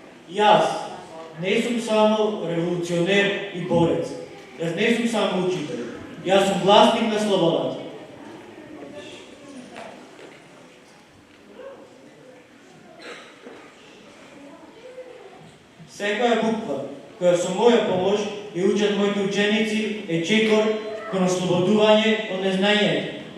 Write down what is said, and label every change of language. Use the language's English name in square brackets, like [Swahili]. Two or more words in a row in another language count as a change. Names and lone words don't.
[Macedonian] Јас не сум само револуционер и борец. Јас не сум само учител. Јас сум гласник на Слободац. Секоја буква, која со моја помош ја учат моите ученици, е чекор кон ослободување од незнанието.